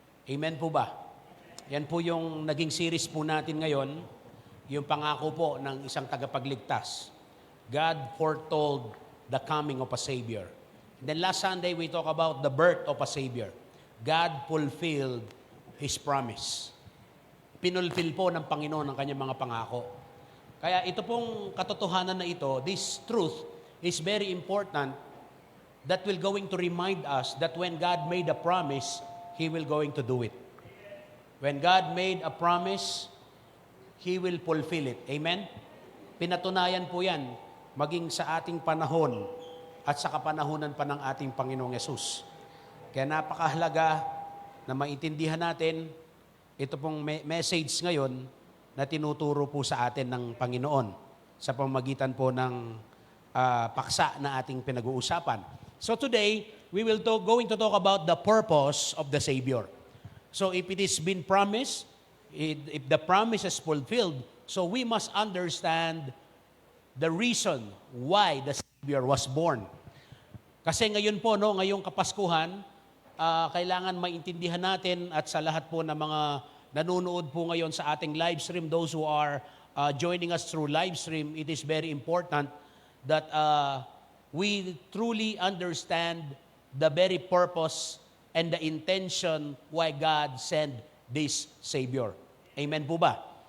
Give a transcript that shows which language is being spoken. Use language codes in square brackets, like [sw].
[tl] Amen po ba? Yan po yung naging series po natin ngayon, yung pangako po ng isang tagapagligtas. [en] God foretold the coming of a Savior. And then last Sunday, we talk about the birth of a Savior. God fulfilled His promise. [tl] Pinulfill po ng Panginoon ang kanyang mga pangako. Kaya ito pong katotohanan na ito, [en] this truth is very important that will going to remind us that when God made a promise, He will going to do it. When God made a promise, He will fulfill it. Amen? [tl] Pinatunayan po yan, maging sa ating panahon at sa kapanahunan pa ng ating Panginoong Yesus. Kaya napakahalaga na maintindihan natin ito pong message ngayon na tinuturo po sa atin ng Panginoon sa pamamagitan po ng paksa na ating pinag-uusapan. [en] So today, we will going to talk about the purpose of the Savior. So if it is been promised, if the promise is fulfilled, so we must understand the reason why the Savior was born. [tl] Kasi ngayon po, ngayong Kapaskuhan, kailangan maintindihan natin at sa lahat po ng mga nanonood po ngayon sa ating live stream, [en] those who are joining us through live stream, it is very important that we truly understand the very purpose and the intention why God sent this Savior. Amen po ba?